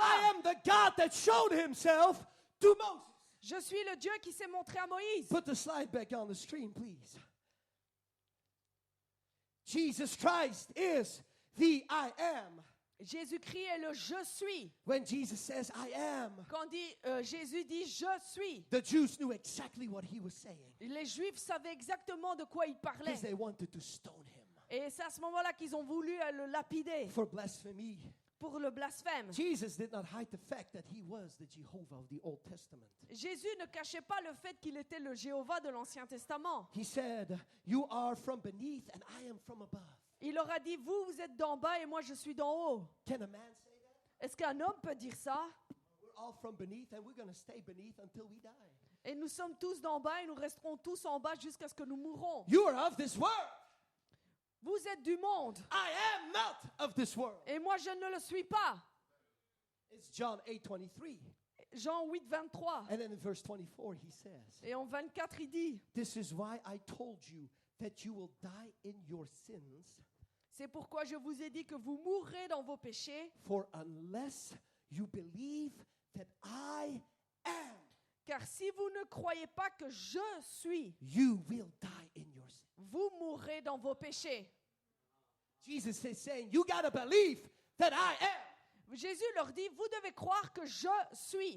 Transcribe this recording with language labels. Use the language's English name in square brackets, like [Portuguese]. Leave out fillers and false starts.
[English] I am the God that showed himself to Moses. [French] Je suis le Dieu qui s'est montré à Moïse. [English] Put the slide back on the screen, please. Jesus Christ is the I am. [French] Jésus-Christ est le je suis. [English] When Jesus says I am, [French] Quand Jésus dit je suis, [English] the Jews knew exactly what he was saying [French] les Juifs savaient exactement de quoi il parlait. [English] because they wanted to stone him [French] Et c'est à ce moment-là qu'ils ont voulu le lapider [English] for blasphemy. [French] pour le blasphème. [English] Jesus did not hide the fact that he was the Jehovah of the Old Testament. [French] Jésus ne cachait pas le fait qu'il était le Jéhovah de l'Ancien Testament. [English] He said, "You are from beneath and I am from above." [French] Il leur a dit, vous êtes d'en bas et moi je suis d'en haut. [English] Can a man say that? [French] Est-ce qu'un homme peut dire ça? [English] We're all from beneath and we're going to stay beneath until we die. [French] Et nous sommes tous d'en bas et nous resterons tous en bas jusqu'à ce que nous mourrons. [English] You are of this world. [French] Vous êtes du monde [English] I am not of this world. [French] et moi je ne le suis pas. [English] It's John 8:23. [French] Jean 8, 23. [English] And then in verse 24 he says, [French] Et en 24, il dit, [English] "This is why I told you that you will die in your sins, [French] c'est pourquoi je vous ai dit que vous mourrez dans vos péchés, [English] for unless you believe that I am, [French] car si vous ne croyez pas que je suis, [English] you will die in your sins." [French] vous mourrez dans vos péchés. [English] Jesus is saying, you got to believe that I am. [French] Jésus leur dit, vous devez croire que je suis.